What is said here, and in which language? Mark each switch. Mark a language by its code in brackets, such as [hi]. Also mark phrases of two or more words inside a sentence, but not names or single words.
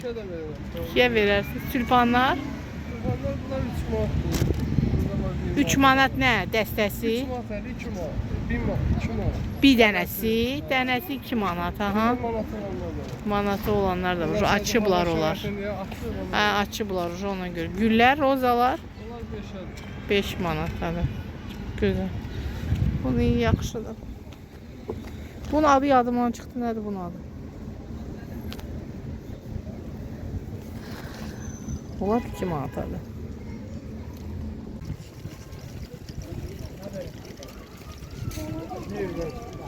[az] 2-yə verərsiniz. Tülpanlar? 3 manat nə? Dəstəsi? 2 manat. Bir dənəsi? Dənəsi 2 manat. Aha. Manatı olanlar da var. Açıblar olar. Hə, açıblar ona görə. Güllər, rozalar? 5 manat tabii. [tr] Çok güzel. Bunu iyi yaxşıdır. [az] Bunun adı yadımdan çıxdı. Nədir bunun adı? Bunlar 2 manat adı. Bir